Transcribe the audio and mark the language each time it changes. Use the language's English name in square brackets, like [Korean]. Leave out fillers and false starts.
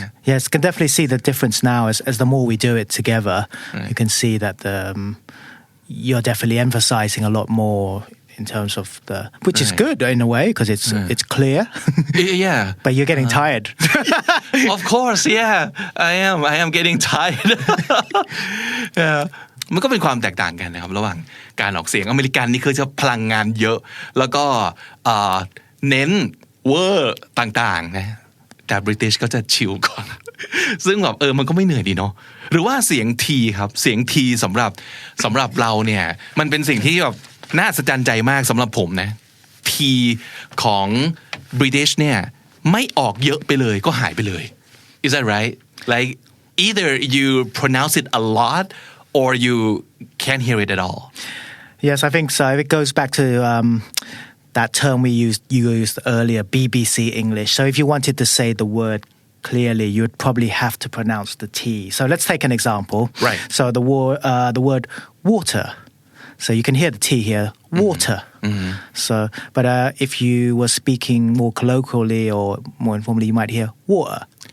[English] Yes, can definitely see the difference now as the more we do it together. Right. You can see that you're definitely emphasizing a lot more in terms of which is Right. good in a way because it's clear. yeah But you're getting tired. of course yeah I am getting tired yeah [Thai] มันก็เป็นความแตกต่างกันนะครับระหว่างการออกเสียงอเมริกันนี่คือจะพลังงานเยอะแล้วก็ เน้นเวอร์ต่างๆนะแต่ British ก็จะชิลก่อน ซึ่งแบบมันก็ไม่เหนื่อยดีเนาะหรือว่าเสียงทีครับเสียงทีสำหรับเราเนี่ยมันเป็นสิ่งที่แบบน่าสะใจใจมากสำหรับผมนะทีของ British เนี่ยไม่ออกเยอะไปเลยก็หายไปเลย [English] Is that right like either you pronounce it a lot or you can't hear it at all Yes, I think so. It goes back to that term you used earlier, BBC English. So if you wanted to say the word clearly, you would probably have to pronounce the T. So let's take an example. Right. So the word water. So you can hear the T here, water. Mm-hmm. So, but if you were speaking more colloquially or more informally, you might hear water.